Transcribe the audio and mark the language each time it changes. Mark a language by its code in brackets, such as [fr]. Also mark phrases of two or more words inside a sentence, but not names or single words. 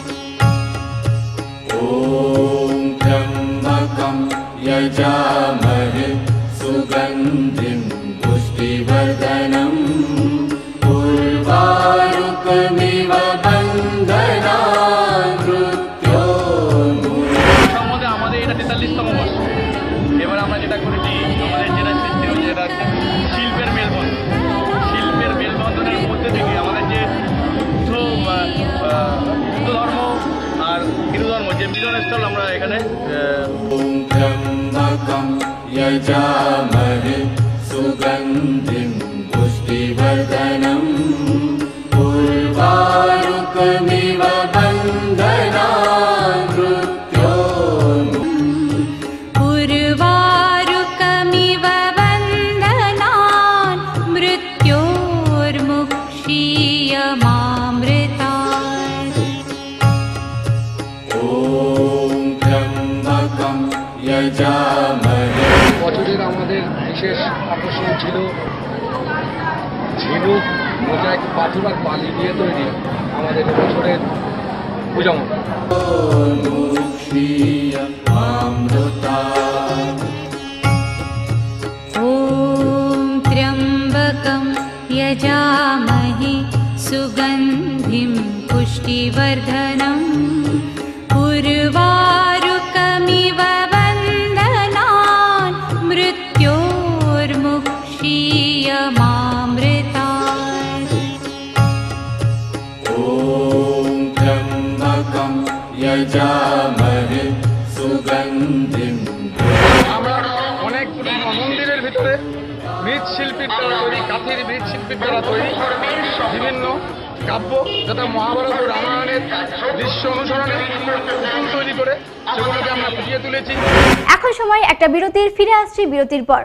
[sa] ॐ त्र्यम्बकं यजामहे सुगन्धिं पुष्टिवर्धनम् उर्वारुकमिव बन्धनान् मृत्योर्मुक्षीय। [bn] সম্বন্ধে আমাদের এটা 43তম বর্ষ। এবার আমরা যেটা করেছি আমাদের যেটা সৃষ্টি হচ্ছে যেটা হচ্ছে শিল্পের মেলবন্ধন। শিল্পের মেলবন্ধনের মধ্যে থেকে আমাদের যে বুদ্ধ ধর্ম আর হিন্দু ধর্ম যে মিলনস্থল আমরা এখানে [sa] ॐ त्र्यम्बकं यजामहे सुगन्धिं पुष्टिवर्धनम् उर्वारुकमिव बन्धनान् मृत्योर्मुक्षीय। उर्वारुकमिव बन्धनान् मृत्योर्मुक्षीय मामृतात्। ॐ त्र्यम्बकं यजामहे। [bn] বছরের আমাদের বিশেষ আকর্ষণ ছিল ঝিনুক মোজাইক পাথর আর বালি দিয়ে তৈরি আমাদের বছরের পূজা মণ্ডপ। [sa] मुक्षीय मामृतात्। ॐ त्र्यम्बकं यजामहे सुगन्धिं पुष्टिवर्धनम् उर्वारुकमिव बन्धनान् मृत्योर्मुक्षीय मामृतात्। ॐ त्र्यम्बकं यजामहे सुगन्धिं। [bn] আমরা অনেক মন্দিরের ভিতরে মৃৎশিল্পীর দ্বারা তৈরি কাঠের মৃৎশিল্পীর দ্বারা তৈরি বিভিন্ন কাব্য যথা মহাভারত ও রামায়ণের দৃশ্য অনুসরণে পুতুল তৈরি করে সেগুলোকে আমরা ফুটিয়ে তুলেছি। এখন সময় একটা বিরতির, ফিরে আসছি বিরতির পর।